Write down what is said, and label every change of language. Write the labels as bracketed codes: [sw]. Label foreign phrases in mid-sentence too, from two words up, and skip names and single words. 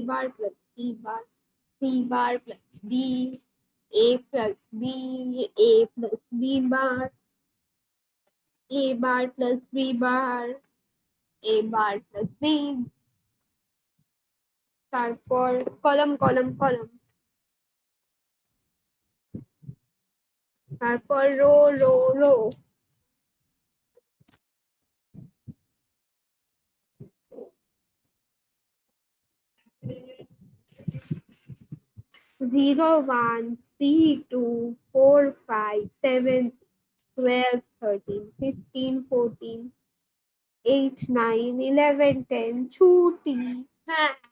[en] bar plus D bar, C bar plus D, A plus B, A plus B bar, A bar plus B bar, A bar plus B, [bn] তারপর কলম কলম কলম, তারপর রো রো রো, [en] zero one three two four five seven 12 13 15 14 8 9 11 10 [bn] ছুটি। হ্যাঁ,